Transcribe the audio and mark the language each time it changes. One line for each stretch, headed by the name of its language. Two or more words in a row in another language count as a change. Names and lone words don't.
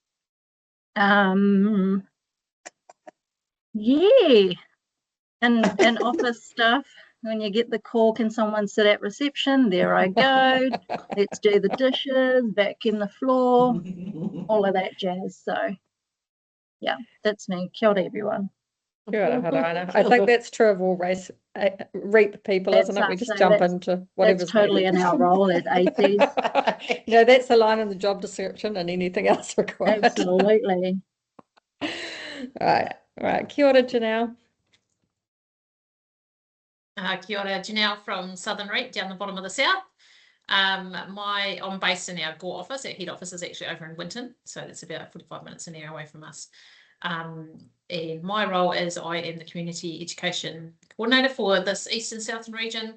English: Yeah, and office stuff. When you get the call, can someone sit at reception? There I go. Let's do the dishes, vacuum the floor, all of that jazz. So yeah, that's me.
Māori: Kia ora,
English: everyone.
Māori: Kia ora, Haraina.
English: I think that's true of all REAP people, isn't it? We just jump into whatever's That's totally in our role as ACs. That's a line in the job description and anything else required. Absolutely. Right.
Māori: Kia ora, Janelle. Kia ora,
English: Janelle from Southern REAP down the bottom of the south. I'm based in our Gore office. Our head office is actually over in Winton, so it's about 45 minutes an hour away from us. And my role is I am the community education coordinator for this Eastern Southern region.